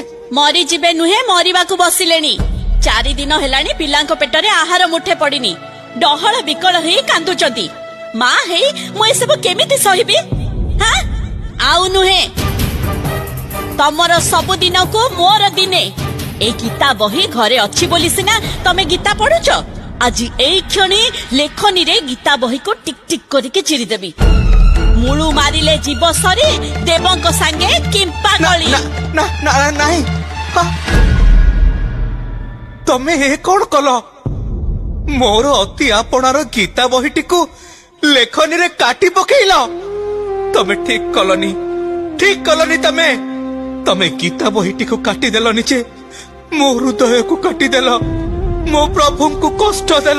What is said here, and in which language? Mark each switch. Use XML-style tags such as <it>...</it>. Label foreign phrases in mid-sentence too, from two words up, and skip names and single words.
<or>ମରିଯିବେ ନୁହେଁ, ମରିବାକୁ ବସିଲେଣି। 4 ଦିନ ହେଲାଣି ପିଲାଙ୍କ ପେଟରେ ଆହାର ମୁଠେ ପଡିନି। ଡହଳ ବିକଳ ହେଇ କାନ୍ଦୁଛନ୍ତି। ମା ହେଇ ମୁଁ ଏସବୁ କେମିତି ସହିବି? ହାଁ? ଆଉ ନୁହେଁ, ତମର ସବୁ ଦିନକୁ ମୋର ଦିନେ। ଏଇ ଗୀତା ବହି ଘରେ ଅଛି ବୋଲି ସିନା ତୁମେ ଗୀତା ପଢୁଛ। ଆଜି ଏଇ କ୍ଷଣେ ଲେଖନୀରେ ଗୀତା ବହିକୁ ଟିକ ଟିକ କରିକି ଚିରି ଦେବି। ମୂଳୁ ମାରିଲେ ଜୀବ ସରି ଦେବଙ୍କ ସାଙ୍ଗେ କିମ୍ପା ଗଲି। ନାହିଁ ତମେ ଏ କଣ କଲ? ମୋର ଅତି ଆପଣାର ଗୀତା ବହିଟିକୁ ଲେଖନୀରେ କାଟି ପକେଇଲ। ତମେ ଠିକ କଲନି ତମେ ଗୀତା ବହିଟିକୁ କାଟିଦେଲନି ଯେ ମୋ ହୃଦୟକୁ କାଟିଦେଲ, ମୋ ପ୍ରଭୁଙ୍କୁ କଷ୍ଟ ଦେଲ।</or>